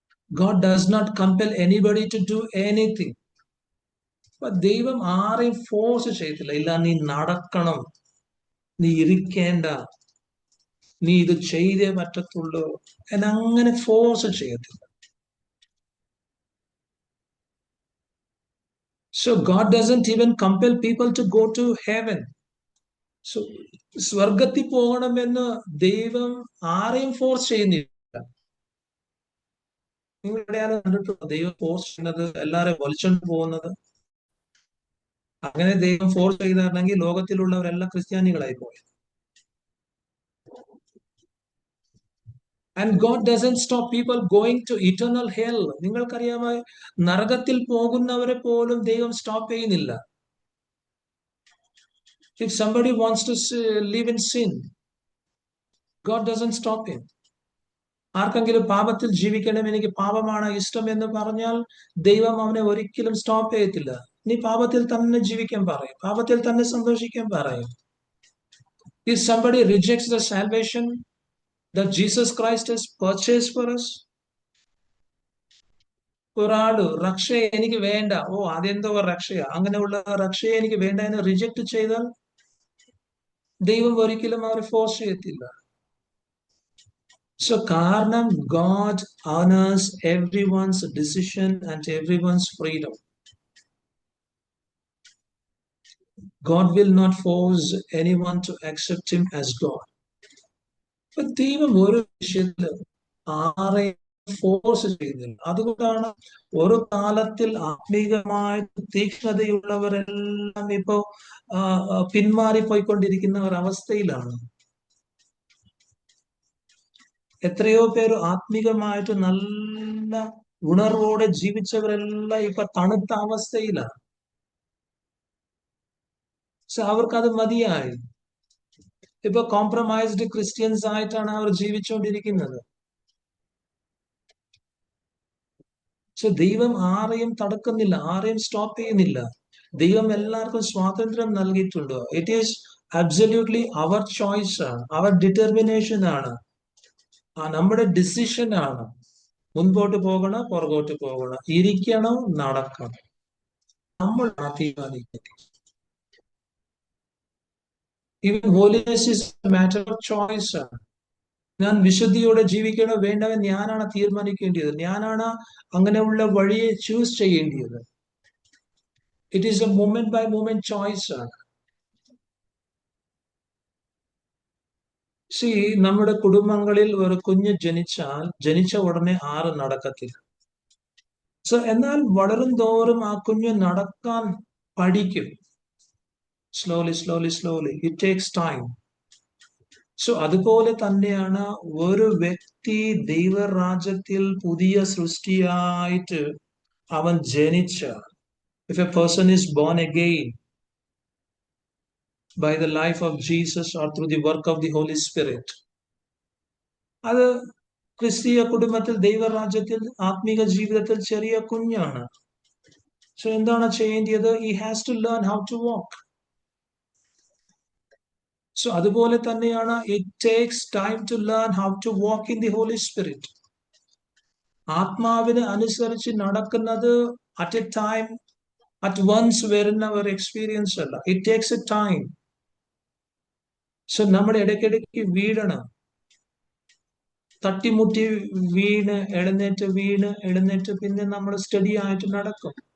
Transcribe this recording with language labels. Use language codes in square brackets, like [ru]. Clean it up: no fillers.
[en] God does not compel anybody to do anything. [ml] ദൈവം ആരെയും force ചെയ്തില്ല. ഇല്ല, നീ നടക്കണം, നീ ഇരിക്കേണ്ട, നീ ഇത് ചെയ്തേ പറ്റത്തുള്ളൂ എന്നങ്ങനെ ഫോഴ്സ് ചെയ്യത്തില്ല. [en] So God doesn't even compel people to go to heaven. [ml] So സ്വർഗത്തിൽ പോകണമെന്ന് ദൈവം ആരെയും ഫോഴ്സ് ചെയ്യുന്നില്ല. നിങ്ങൾ എവിടെയാണ് കണ്ടിട്ടുണ്ടോ ദൈവം ഫോഴ്സ് ചെയ്യുന്നത്, എല്ലാരെയും വലിച്ചോണ്ട് പോകുന്നത്? അങ്ങനെ ദൈവം ഫോഴ്സ് ചെയ്തായിരുന്നെങ്കിൽ ലോകത്തിലുള്ളവരെല്ലാം ക്രിസ്ത്യാനികളായി പോയി. [en] And God doesn't stop people going to eternal hell. [ml] നിങ്ങൾക്കറിയാമോ, നരകത്തിൽ പോകുന്നവരെ പോലും ദൈവം സ്റ്റോപ്പ് ചെയ്യുന്നില്ല. [en] If somebody wants to live in sin, God doesn't stop him. [ml] ആർക്കെങ്കിലും പാപത്തിൽ ജീവിക്കണം, എനിക്ക് പാപമാണ് ഇഷ്ടം എന്ന് പറഞ്ഞാൽ ദൈവം അവനെ ഒരിക്കലും സ്റ്റോപ്പ് ചെയ്യത്തില്ല. നീ പാപത്തിൽ തന്നെ ജീവിക്കാൻ പറയും, പാപത്തിൽ തന്നെ സന്തോഷിക്കാൻ പറയും. [en] If somebody rejects the salvation that Jesus Christ has purchased for us, [ml] ഒരാള് രക്ഷ എനിക്ക് വേണ്ട, ഓ അതെന്തോ രക്ഷയാ, അങ്ങനെയുള്ള രക്ഷയെ എനിക്ക് വേണ്ട എന്ന് റിജക്ട് ചെയ്താൽ ദൈവം ഒരിക്കലും അവരെ ഫോഴ്സ് ചെയ്യത്തില്ല. [en] So കാരണം God honors everyone's decision and everyone's freedom. God will not force anyone to accept him as God. [ml] But ദൈവം ഒരു വിഷയത്തില് ആരെയും ഫോഴ്സ് ചെയ്യുന്നില്ല. അതുകൊണ്ടാണ് ഒരു കാലത്തിൽ ആത്മീകമായിട്ട് തീക്ഷ്ണതയുള്ളവരെല്ലാം ഇപ്പോ പിന്മാറിപ്പോയിക്കൊണ്ടിരിക്കുന്ന ഒരവസ്ഥയിലാണ്. എത്രയോ പേര് ആത്മീകമായിട്ട് നല്ല ഉണർവോടെ ജീവിച്ചവരെല്ലാം ഇപ്പൊ തണുത്ത അവസ്ഥയിലാണ്. അവർക്കത് മതിയായി. ഇപ്പൊ കോംപ്രമൈസ്ഡ് ക്രിസ്ത്യൻസ് ആയിട്ടാണ് അവർ ജീവിച്ചുകൊണ്ടിരിക്കുന്നത്. ദൈവം ആരെയും തടുക്കുന്നില്ല, ആരെയും സ്റ്റോപ്പ് ചെയ്യുന്നില്ല. ദൈവം എല്ലാവർക്കും സ്വാതന്ത്ര്യം നൽകിയിട്ടുണ്ട്. [en] it is absolutely [ml] our choice ആണ്, അവർ ഡിറ്റർമിനേഷൻ ആണ്, നമ്മുടെ ഡിസിഷൻ ആണ്. മുൻപോട്ട് പോകണം, പുറകോട്ട് പോകണം, ഇരിക്കണം, നടക്കണം, നമ്മൾ തീരുമാനിക്കുന്നത്. [en] Even holiness is a matter of choice ആണ്. [ml] ഞാൻ വിശുദ്ധിയോടെ ജീവിക്കണോ വേണ്ടവൻ ഞാനാണ് തീരുമാനിക്കേണ്ടത്, ഞാനാണ് അങ്ങനെയുള്ള വഴിയെ ചൂസ് ചെയ്യേണ്ടത്. [en] It is a moment by moment choice ആണ്. [ml] നമ്മുടെ കുടുംബങ്ങളിൽ ഒരു കുഞ്ഞ് ജനിച്ച ഉടനെ ആരും നടക്കത്തില്ല. എന്നാൽ വളരും തോറും ആ കുഞ്ഞ് നടക്കാൻ പഠിക്കും. [en] Slowly slowly slowly, it takes time. [ml] അതുപോലെ തന്നെയാണ് ഒരു വ്യക്തി ദൈവരാജ്യത്തിൽ പുതിയ സൃഷ്ടിയായിട്ട് അവൻ ജനിച്ച. [en] If a person is born again by the life of Jesus or through the work of the Holy Spirit, [ml] അത് ക്രിസ്തീയ കുടുംബത്തിൽ ദൈവരാജ്യത്തിൽ ആത്മീക ജീവിതത്തിൽ ചെറിയ കുഞ്ഞാണ്. എന്താണ് ചെയ്യേണ്ടത്? [en] He has to learn how to walk. [ml] അതുപോലെ തന്നെയാണ് [en] it takes time to learn how to walk in the Holy Spirit. [ml] ആത്മാവിന് അനുസരിച്ച് നടക്കുന്നത് [en] at a time, at once [ml] വരുന്ന ഒരു എക്സ്പീരിയൻസ് അല്ല. [en] It takes a time. [ml] നമ്മുടെ ഇടയ്ക്കിടയ്ക്ക് വീഴണം, തട്ടിമുട്ടി വീണ് എഴുന്നേറ്റ് പിന്നെ നമ്മൾ സ്റ്റഡി ആയിട്ട് നടക്കും.